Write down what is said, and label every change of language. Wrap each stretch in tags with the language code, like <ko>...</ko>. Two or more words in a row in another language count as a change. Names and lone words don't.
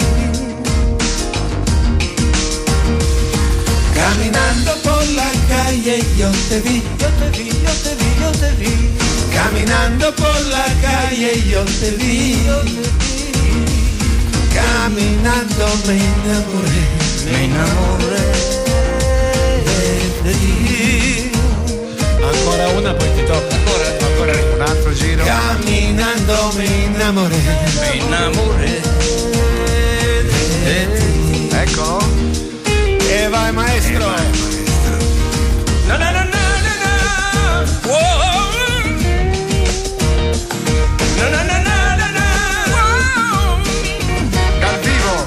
<es>Caminando por la calle calle yo te vi, yo te vi, yo te vi, yo te vi. Caminando por la calle yo te vi, yo te vi. Caminando me enamoré de ti.</es> <it>Ancora una, poi ti tocca. Ancora un altro giro.</it> <es>Caminando me enamoré de ti.</es> <it>Eccolo. E vai maestro. No, no, no, no, no, no. Whoa. No, no, no, no, no, no. Whoa. Dal vivo.</it>